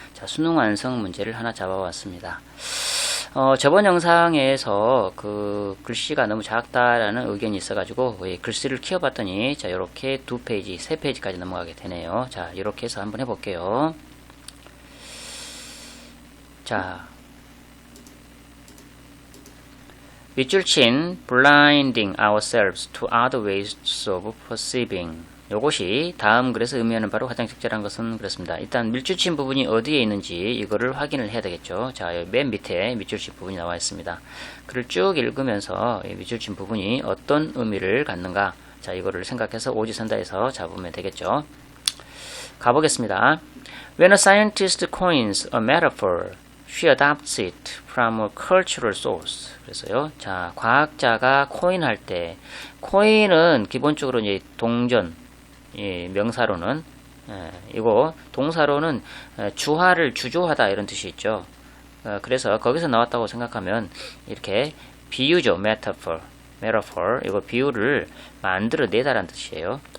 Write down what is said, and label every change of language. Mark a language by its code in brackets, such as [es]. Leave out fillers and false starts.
[ko] 자, 수능 완성 문제를 하나 잡아왔습니다. 저번 영상에서 그 글씨가 너무 작다라는 의견이 있어가지고 글씨를 키워봤더니 자, 요렇게 2페이지, 3페이지까지 넘어가게 되네요. 자, 이렇게 해서 한번 해볼게요. 자, 밑줄 친 [en] blinding ourselves to other ways of perceiving. [ko] 요것이 다음 글에서 의미하는 바로 가장 적절한 것은 그렇습니다. 일단 밑줄 친 부분이 어디에 있는지 이거를 확인을 해야 되겠죠. 자, 맨 밑에 밑줄 친 부분이 나와 있습니다. 글을 쭉 읽으면서 밑줄 친 부분이 어떤 의미를 갖는가, 자, 이거를 생각해서 오지선다에서 잡으면 되겠죠. 가보겠습니다. [en] When a scientist coins a metaphor, she adopts it from a cultural source. [ko] 그래서요, 자, 과학자가 코인할 때, 코인은 기본적으로 이제 동전, 명사로는, 이거 동사로는 주화를 주조하다 이런 뜻이 있죠. 그래서 거기서 나왔다고 생각하면 이렇게 비유죠, metaphor, 이거 비유를 만들어내다라는 뜻이에요.